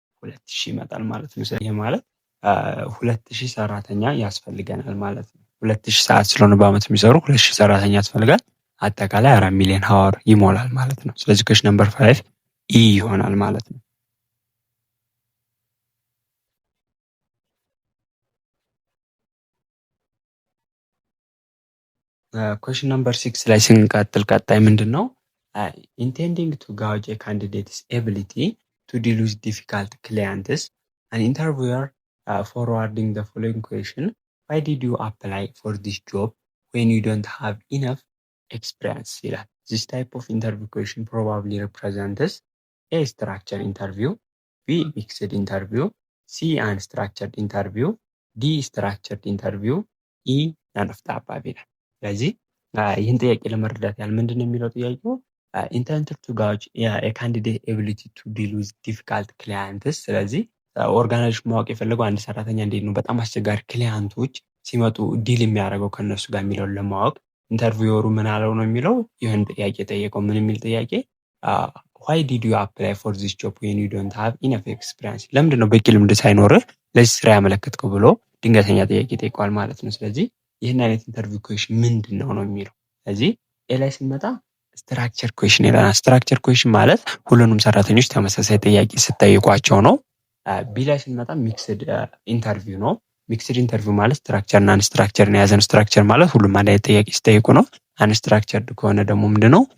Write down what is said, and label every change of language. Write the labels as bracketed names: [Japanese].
[Amharic] 2000 ይመጣል ማለት ነው። ስለዚህ ማለት 2000 ሰራተኛ ያስፈልገናል ማለት ነው። 2000 ሰዓት ስለሆነ በአመት የሚሰሩ 2000 ሰራተኛ ያስፈልጋል። አጠቃላይ 4 ሚሊዮን ሃወር ይሞላል ማለት ነው። ስለዚህ ኩዌስችን ነምበር 5 ኢ ይሆናል ማለት ነው። ኩዌስችን ነምበር 6 ላይ ስንቀጥል ቀጣይ ምንድን ነው? [English] ኢንቴንዲንግ ቱ ጋውጅ ኤ ካንዲዴትስ ኤቢሊቲ ቱ ዲል ዊዝ ዲፊካልት ክላይንትስ አን ኢንተርቪወር forwarding the following question: why did you apply for this job when you don't have enough experience? This type of interview question probably represents A, structured interview, B, mixed interview, C, unstructured interview, D, structured interview, E, none of the above. [Amharic] ስለዚህ ይህን ጥያቄ ለመረዳት ያህል ምንድን ነው የሚለው ጥያቄው [English] intended to gauge a candidate ability to deal with difficult clients። [Amharic] ስለዚህ ኦርጋናይዜሽን ማወቅ የፈለገው አንድ ሰራተኛ እንዴት ነው በጣም አስቸጋሪ ክሊያንቶች ሲመጡ ዲል የሚያደርገው ከነሱ ጋር የሚለውን ለማወቅ ኢንተርቪወሩ ምን አለው ነው የሚለው። ይህን ጥያቄ ጠየቀው። ምን የሚል ጥያቄ? [English] why did you apply for this job when you don't have enough experience? [Amharic] ለምንድን ነው በቂ ልምድ ሳይኖርህ ለዚህ ስራ ያመለከትከው ብሎ ድንገተኛ ጥያቄ ጠይቀዋል ማለት ነው። ስለዚህ ይህን አይነት ኢንተርቪው ኩዌሽን ምንድን ነው የሚለው። ስለዚህ ኤ ላይ ስንመጣ ስትራክቸር ኩዌሽን ይላል። ስትራክቸር ኩዌሽን ማለት ሁሉንም ሰራተኞች ተመሳሳይ ጥያቄ ስትጠይቋቸው ነው። ቢ ላይ ስንመጣ ሚክስድ ኢንተርቪው ነው። ሚክስድ ኢንተርቪው ማለት ስትራክቸር እና አንስትራክቸርን የያዘን። ስትራክቸር ማለት ሁሉም አንድ አይነት ጥያቄ ሲጠይቁ ነው። አንስትራክቸርድ ከሆነ ደግሞ ምንድነው?